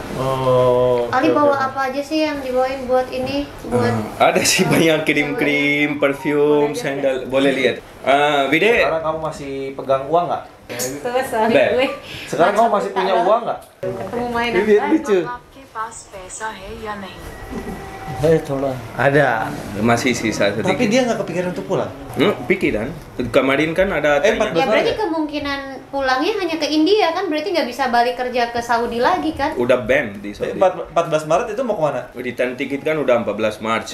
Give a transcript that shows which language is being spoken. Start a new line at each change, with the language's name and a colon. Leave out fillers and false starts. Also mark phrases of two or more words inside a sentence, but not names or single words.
Indonesian: Oh. Ali bawa apa aja sih yang dibawain buat ini? Buat Ada sih banyak krim-krim, parfum, sandal. Boleh lihat. Vide, Sekarang kamu masih pegang uang nggak? suami Beb. gue. Sekarang kamu masih punya uang nggak? Ketemu mainan. Bibir lucu.
Hindi: आपके पास पैसा है या नहीं? है थोड़ा
Indonesian: Ada. masih sisa sedikit. Tapi dia nggak kepikiran untuk pulang. Pikiran. Kemarin kan ada tanya. 14 Ya berarti ya? kemungkinan pulangnya hanya ke India kan? Berarti nggak bisa balik kerja ke Saudi lagi kan? Udah ban di Saudi. 14 Maret itu mau kemana? Return tiket kan udah 14 Maret.